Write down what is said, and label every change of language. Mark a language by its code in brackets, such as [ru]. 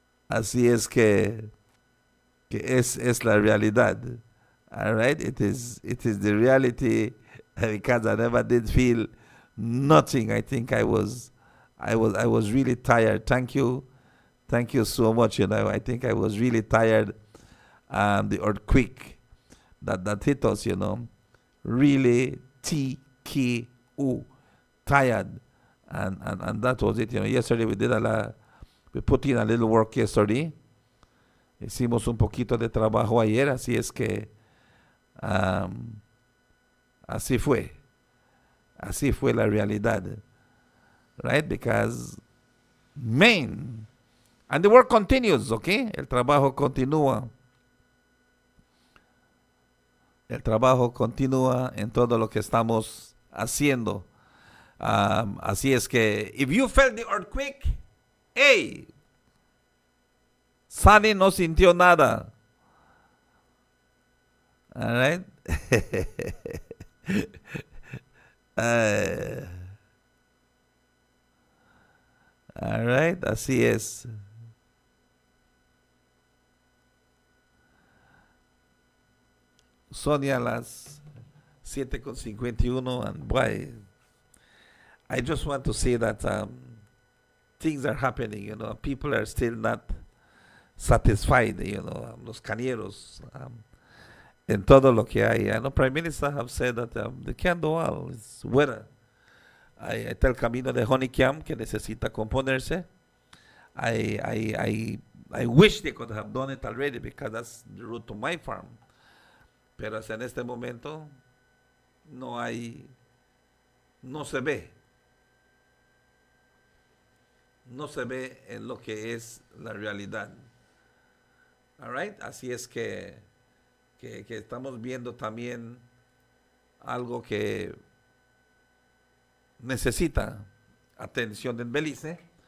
[es] Así es que es la realidad. [en] All right, it is the reality because I never did feel nothing. I think I was really tired. Thank you so much. I think I was really tired. The earthquake that hit us, really TKO, tired, and that was it. Yesterday we put in a little work yesterday. [es] Hicimos un poquito de trabajo ayer, así es que así fue la realidad, right? [en] Because man, and the work continues, okay? [es] El trabajo continúa. El trabajo continúa en todo lo que estamos haciendo. Así es que, [en] if you felt the earthquake, hey, Sunny [es] no sintió nada. [en] All right? All right, [es] así es. [en] Sonia las 7:51, and boy, I just want to say that things are happening, people are still not satisfied, [es] los cañeros, en todo lo que hay. [en] I know Prime Minister have said that they can't do all, it's weather. [es] Está el camino de Honeycomb que necesita componerse. [en] I wish they could have done it already because that's the route to my farm. [es] Pero en este momento no se ve en lo que es la realidad. All right? Así es que estamos viendo también algo que necesita atención en Belize.